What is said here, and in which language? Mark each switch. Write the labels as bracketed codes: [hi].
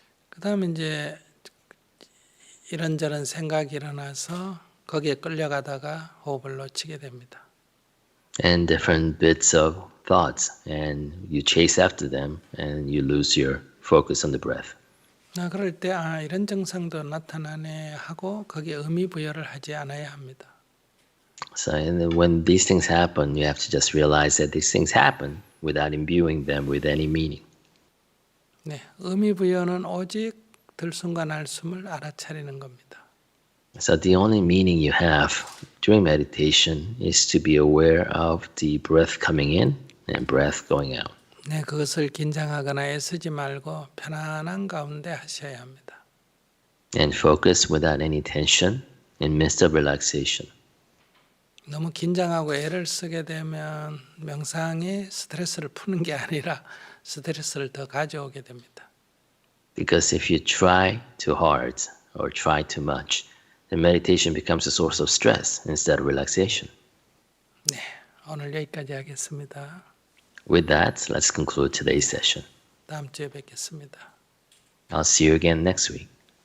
[ko] 그 다음에 이제 이런저런 생각이 일어나서 거기에 끌려가다가 호흡을 놓치게 됩니다. [en] And different bits of thoughts, and you chase after them, and you lose your focus on the breath. [ko] 그럴 때 이런 증상도 나타나네 하고 거기에 의미 부여를 하지 않아야 합니다. [en] So when these things happen, you have to just realize that these things happen without imbuing them with any meaning. [ko] 네, 의미 부여는 오직 들숨과 날숨을 알아차리는 겁니다. [en] So the only meaning you have during meditation is to be aware of the breath coming in and breath going out. [ko] 네, 그것을 긴장하거나 애쓰지 말고 편안한 가운데 하셔야 합니다. [en] And focus without any tension in midst of relaxation. [ko] 너무 긴장하고 애를 쓰게 되면 명상이 스트레스를 푸는 게 아니라 스트레스를 더 가져오게 됩니다. [en] Because if you try too hard or try too much, then meditation becomes a source of stress instead of relaxation. [ko] 네, 오늘 여기까지 하겠습니다. [en] With that, let's conclude today's session. [ko] 다음 주에 뵙겠습니다. [en] I'll see you again next week.